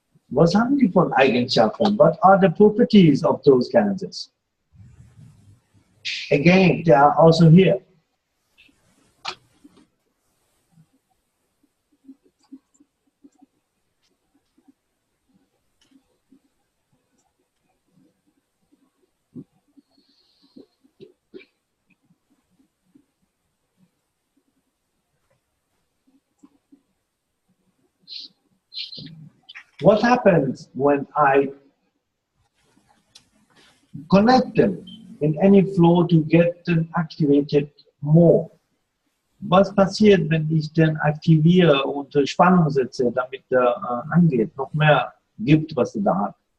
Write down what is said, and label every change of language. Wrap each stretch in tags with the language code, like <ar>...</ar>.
<de>Was haben die von Eigenschaften?</de> <en>What are the properties of those gases? Again, they are also here. What happens when I connect them in any flow to get them activated more?</en> <de>Was passiert, wenn ich den aktiviere und Spannung setze, damit er angeht, noch mehr gibt, was er da hat?</de>